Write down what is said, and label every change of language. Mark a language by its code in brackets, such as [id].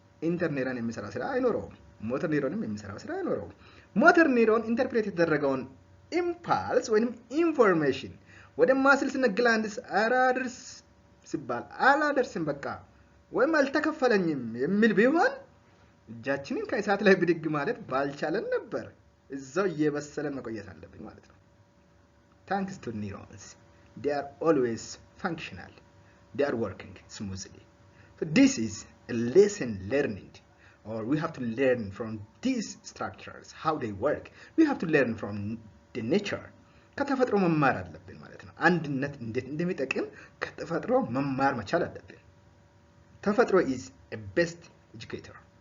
[am] ኢንተር ኒውሮን የሚሰራ ስራ አይኖረውም። ሞተር ኒውሮንም የሚሰራው ስራ አይኖረውም። ሞተር ኒውሮን ኢንተርፕሬት የተደረገውን ኢምፓልስ ወይንም ኢንፎርሜሽን ወደ ማስልስ እና ግላንድስ አራድርስ ሲባል አላደርስም በቃ ወይም አልተከፈለኝም የሚል ቢሆን እጃችንን ከእሳት ላይ ብድግ ማለት ባልቻለን ነበር። እዛው እየበሰለን መቆየት አለብን ማለት ነው። [en] Thanks to neurons, they are always functional. They are working smoothly. So this is a lesson learning, or we have to learn from these structures, how they work. We have to learn from the nature. [am] ከተፈጥሮ መማር አለብን ማለት ነው። አንድነት እንዴት እንደሚጠቅም ከተፈጥሮ መማር መቻል አለብን። ተፈጥሮ [en] is a best educator.